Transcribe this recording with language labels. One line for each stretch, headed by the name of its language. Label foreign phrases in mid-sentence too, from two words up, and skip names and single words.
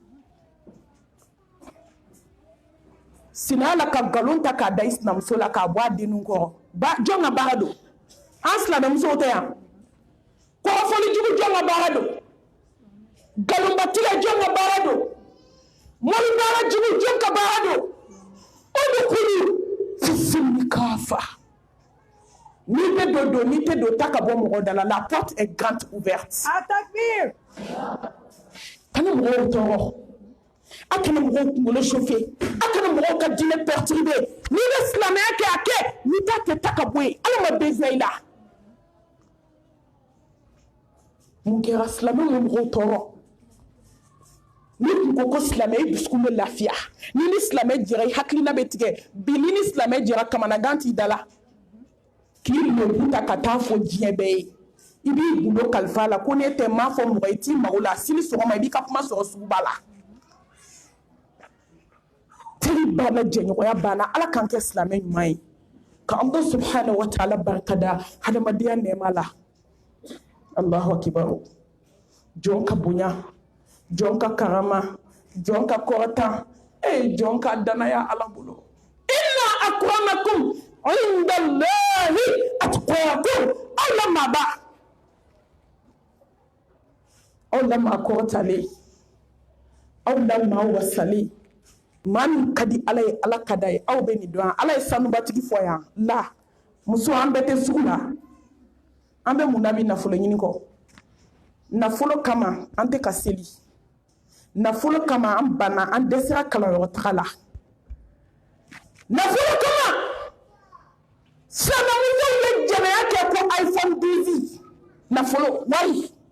Bambara: Sinaya la ka nkalon ta k'a da i sinamuso la k'a bɔ a denninw kɔrɔ. Jɔn ka baara don? An silamɛmusow tɛ yan. Kɔrɔfɔlijugu jɔn ka baara don? Nkalonbatigɛ jɔn ka baara don? Mɔnibaara jugu jɔn ka baara don?
Arabic: ادخلوا في السلم كافة.
Bambara: N'i tɛ don n'i tɛ don ta ka bɔ mɔgɔ da la
French: la porte est grande ouverte.
Bambara: Atakbir. Kana mɔgɔw tɔɔrɔ. A kana mɔgɔw kunkolo chauffer. A kana mɔgɔw ka diinɛ perturber. N'i bɛ silamɛya kɛ a kɛ n'i t'a kɛ ta ka bɔ yen Ala ma besoin i la. Mun kɛra silamɛw ye mɔgɔw tɔɔrɔ. Ni kun ko ko silamɛ i dusukun bɛ lafiya. Ni silamɛ jɛra i hakilina bɛ tigɛ. Bi ni silamɛ jɛra kamanagan t'i da la. K'i lebu ta ka taa fɔ diɲɛ bɛɛ ye. I b'i gundo kalifa la ko ne tɛ m'a fɔ mɔgɔ i t'i mago la sini sɔgɔma i b'i ka kuma sɔrɔ suguba la. Teri banna jɛɲɔgɔnya banna Ala k'an kɛ silamɛ ɲuman ye. Ka
Arabic: الله سبحانه وتعالى
Bambara: barikada hadamadenya nɛɛma la.
Arabic: الله أكبر.
Bambara: Jɔn ka bonya, jɔn ka karama, jɔn ka kɔrɔtan jɔn ka danaya Ala bolo
Arabic: إن أكرمكم عند الله أتقاكم
Bambara: aw la maba aw la ma kɔrɔtalen aw la ma wasalen maa min ka di Ala ye Ala ka d'a ye aw bɛ nin dɔn Ala ye sanubatigi fɔ yan la muso an bɛɛ tɛ sugu la an bɛ mun na bi nafolo ɲini kɔ nafolo kama an tɛ ka seli nafolo kama an banna an dɛsɛra kalanyɔrɔ taga la nafolo kama silamɛmusow ye jɛnɛya kɛ ko iPhone 12 nafolo wari